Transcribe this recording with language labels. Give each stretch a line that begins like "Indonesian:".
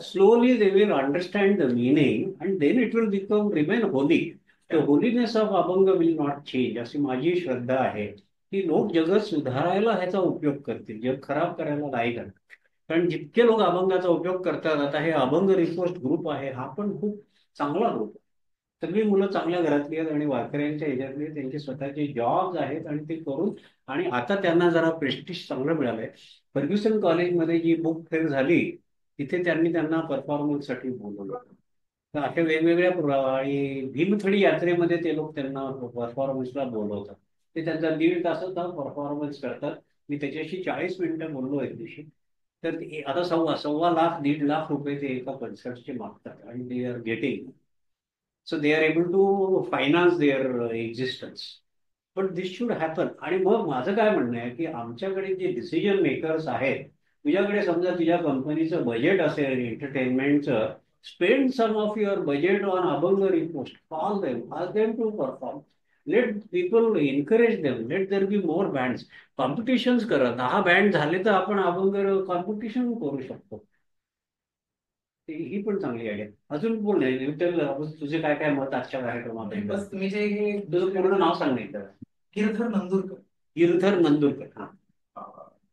English: Slowly they will understand the meaning and then it will remain holy. The holiness of abhang will not change,
Marathi: अशी माझी श्रद्धा आहे की लोक जगत सुधारायला ह्याचा उपयोग करतील, जग खराब करायला नाही करणार. कारण जितके लोक अभंगाचा उपयोग करतात, आता हे अभंग रिपोस्ट ग्रुप आहे, हा पण खूप चांगला ग्रुप आहे. सगळी मुलं चांगल्या घरातली आहेत आणि वारकऱ्यांच्या ह्याच्यातली आहेत, त्यांचे स्वतःचे जॉब्स आहेत आणि ते करून, आणि आता त्यांना जरा प्रेस्टिज चांगलं मिळालंय. फर्ग्युसन कॉलेजमध्ये जी बुक फेअर झाली तिथे त्यांना परफॉर्मन्ससाठी बोलवलं. तर अशा वेगवेगळ्या आणि भीमथडी यात्रेमध्ये ते लोक त्यांना परफॉर्मन्सला बोलवतात. ते त्यांचा 1.5 तासाचा परफॉर्मन्स करतात. मी त्याच्याशी 40 मिनिटं बोललो एक दिवशी. तर आता सव्वा लाख 1.5 लाख रुपये ते एका कन्सर्टचे मागतात आणि
English: They are getting. So they are able to finance their existence.
Marathi: पण
English: This should happen.
Marathi: आणि मग माझं काय म्हणणं आहे की आमच्याकडे जे डिसिजन मेकर्स आहेत, तुझ्याकडे समजा तुझ्या कंपनीचं बजेट असेल एंटरटेनमेंटचं,
English: Spend some of your budget on Abhang Repost. Call them, ask them to perform. Let people encourage them, let there be more bands.
Marathi: Competitions करा. 10 बँड झाले तर आपण अभंग कॉम्पिटिशन करू शकतो. ही पण चांगली आयडिया. अजून बोल नाही तुझे काय काय मत आजच्या कार्यक्रमाबद्दल. बस तुम्ही जे हे तुझं पूर्ण नाव सांग नाही तर. गिरधर नंदुरकर. गिरधर नंदुरकर. हा.